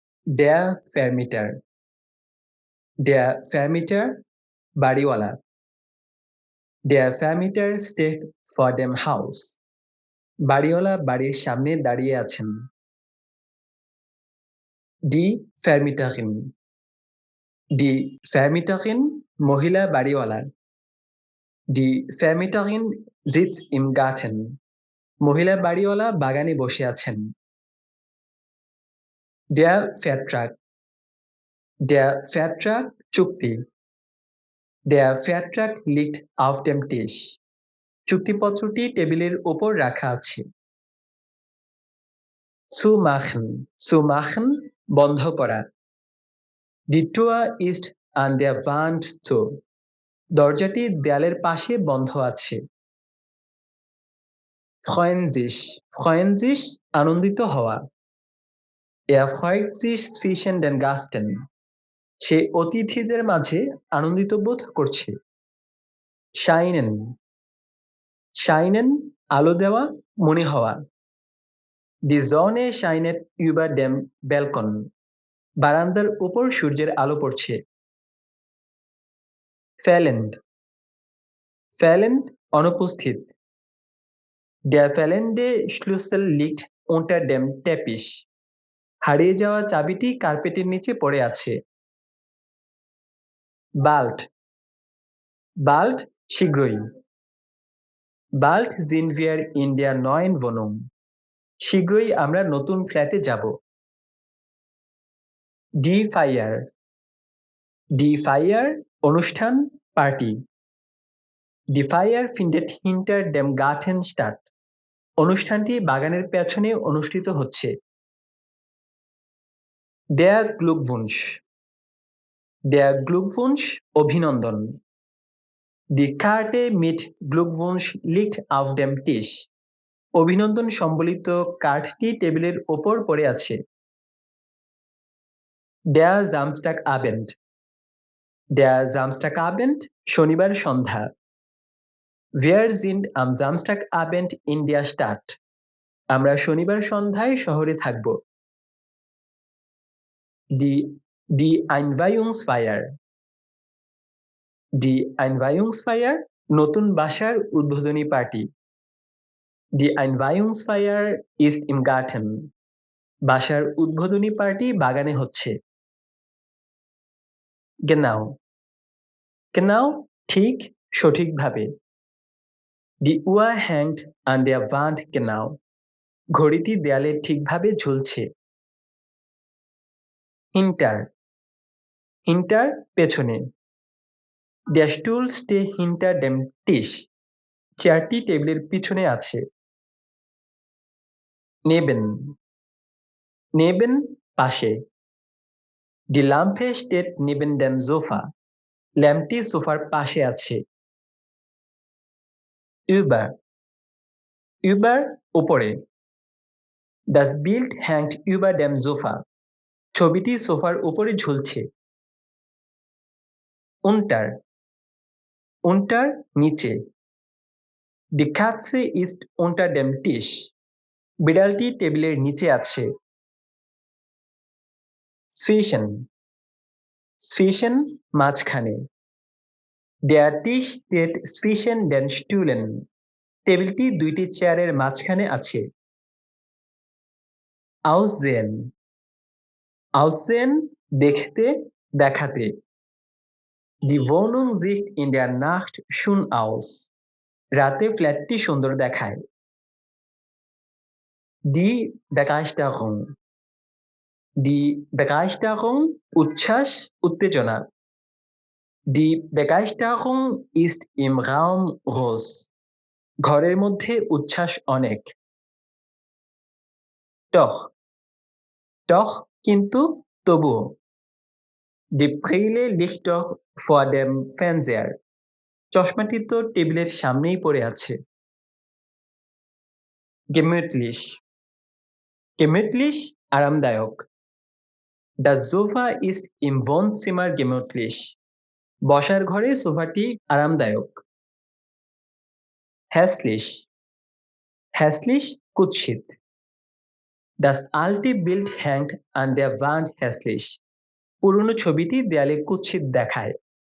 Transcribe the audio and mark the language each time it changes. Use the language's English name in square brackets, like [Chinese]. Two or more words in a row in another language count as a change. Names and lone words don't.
[German] Der Vermieter. Der Vermieter বাড়িওয়ালা। Der Vermieter steht vor dem Haus. [Bangla] বাড়িওয়ালা বাড়ির সামনে দাঁড়িয়ে আছেন। [German] Die Vermieterin. Die Vermieterin [Bangla] মহিলা বাড়িওয়ালা। [German] Die Vermieterin sitzt im Garten. [Bangla] মহিলা বাড়িওয়ালা বাগানে বসে আছেন। [German] Der Vertrag. Der Vertrag চুক্তি। Der Vertrag liegt auf dem Tisch. [Bangla] চুক্তিপত্রটি টেবিলের ওপর রাখা আছে। [German] Zumachen. Zumachen [Bangla] বন্ধ করা। [German] Die Tür ist an der Wand zu. [Bangla] দরজাটি দেয়ালের পাশে বন্ধ আছে। [German] Freuen sich. Freuen sich [Bangla] আনন্দিত হওয়া। [German] Er freut sich zwischen den Gasten. [Bangla] সে অতিথিদের মাঝে আনন্দিত বোধ করছে। [German] Scheinen. Scheinen [Bangla] আলো দেওয়া, মনে হওয়া। [German] Die Sonne scheint über dem Balkon. [Bangla] বারান্দার উপর সূর্যের আলো পড়ছে। Fehlend. [German] Fehlend অনুপস্থিত। Der fehlende Schlüssel liegt unter dem Teppich. [Bangla] হারিয়ে যাওয়া চাবিটি কার্পেটের নিচে পড়ে আছে। [German] Bald. Bald শীঘ্রই। Bald sind wir in der neuen Wohnung. [Bangla] শীঘ্রই আমরা নতুন ফ্ল্যাটে যাব। [German] Die Feier. Die Feier [Bangla] অনুষ্ঠান, পার্টি। [German] Die Feier findet hinter dem Garten statt. [Bangla] অনুষ্ঠানটি বাগানের পেছনে অনুষ্ঠিত হচ্ছে। [German] Der Glückwunsch. Der Glückwunsch অভিনন্দন। Die Karte mit Glückwunsch liegt auf dem Tisch. [Bangla] অভিনন্দন সম্বলিত কার্ডটি টেবিলের ওপর পড়ে আছে। [German] Der Samstagabend. Der Samstagabend [Bangla] শনিবার সন্ধ্যা। [German] Wir sind am Samstagabend in der Stadt. [Bangla] আমরা শনিবার সন্ধ্যায় শহরে থাকব। [German] Die Einweihungsfeier. Die Einweihungsfeier [Bangla] নতুন বাসার উদ্বোধনী পার্টি। [German] Die Einweihungsfeier ist im Garten. [Bangla] বাসার উদ্বোধনী পার্টি বাগানে হচ্ছে। [German] Genau. Genau [Bangla] ঠিক, সঠিকভাবে। [German] Die Uhr hängt an der Wand genau. [Bangla] ঘড়িটি দেয়ালে ঠিকভাবে ঝুলছে। Hinter. [German] Hinter পেছনে। Der Stuhl steht hinter dem Tisch. [Bangla] চেয়ারটি টেবিলের পিছনে আছে। Neben. [German] Neben পাশে। Die Lampe steht neben dem Sofa. [Bangla] ল্যাম্পটি সোফার পাশে আছে। Über. [German] Über উপরে। Das Bild hängt über dem Sofa. [Bangla] ছবিটি সোফার উপরে ঝুলছে। Unter. [German] Unter নিচে। Die Katze ist unter dem Tisch. [Bangla] বিড়ালটি টেবিলের নিচে আছে। Zwischen. [German] Zwischen মাঝখানে। Der Tisch steht zwischen den Stühlen. [Bangla] টেবিলটি দুইটি চেয়ারের মাঝখানে আছে। [German] Aussehen. Aussehen [Bangla] দেখতে, দেখাতে। [German] Die Wohnung sieht in der Nacht schön aus. [Bangla] রাতে ফ্ল্যাটটি সুন্দর দেখায়। [German] Die Begeisterung. Die Begeisterung [Bangla] উচ্ছ্বাস, উত্তেজনা। [German] Die Begeisterung ist im Raum groß. [Bangla] ঘরের মধ্যে উচ্ছ্বাস অনেক। Doch. Doch কিন্তু, তবুও। [German] Die Brille liegt doch vor dem Fernseher. [Bangla] চশমাটি তো টেবিলের সামনেই পড়ে আছে। [German] Gemütlich. Gemütlich আরামদায়ক। Das Sofa ist im Wohnzimmer gemütlich. [Bangla] বসার ঘরে সোফাটি আরামদায়ক। Hässlich. [German] Hässlich কুৎসিত। Das alte Bild hängt an der Wand hässlich. [Bangla] পুরনো ছবিটি দেয়ালে কুৎসিত দেখায়।